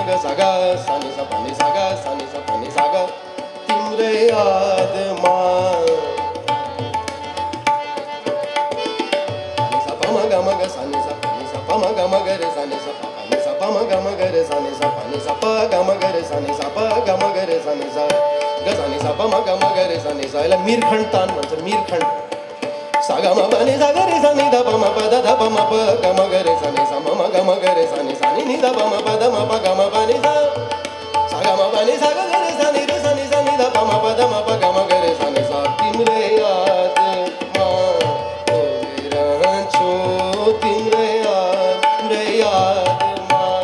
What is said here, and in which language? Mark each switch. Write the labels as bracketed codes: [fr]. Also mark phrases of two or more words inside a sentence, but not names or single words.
[ne] सागा सानी सा पनि सागा सानी सा पनि सागा तिम्रै यादमा सा पम गम ग सानी सा पनि सा पम गम ग रे सानी सा पनि सा पम गम ग रे सानी सा पनि सा प गम ग रे सानी सा प गम ग रे सानी सा ग सानी सा पम गम ग रे सानी सा यसलाई मीरखण्ड तान भन्छ मीरखण्ड सा ग म पनि सा ग रे सानी ध प म प द ध प म प ग म ग रे सानी सा म ग म ग रे सानी सानी नि ध प म प द म प ग म पनि सा सा ग म पनि सा ग रे सानी रे सानी सानी ध प म प द म प ग म ग रे सानी सा तिम्रै यादमा डोबिरहन्छु तिम्रै यादमा